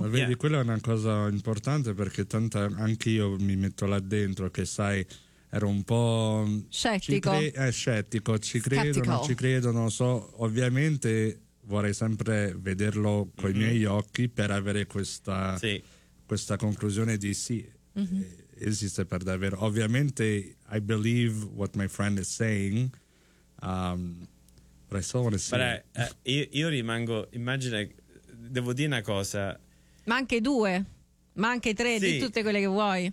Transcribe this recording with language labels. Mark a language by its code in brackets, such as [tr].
[it] Ma vedi, quella è una cosa importante, perché tanto anche io mi metto là dentro, che sai, ero un po' scettico. Credo, non ci credo, non so. Ovviamente vorrei sempre vederlo con i miei occhi per avere questa conclusione di sì. esiste per davvero. [en] Ovviamente I believe what my friend is saying, but I still want to see. [it] Io rimango, immagina, devo dire una cosa. Ma anche due, ma anche tre, sì, di tutte quelle che vuoi.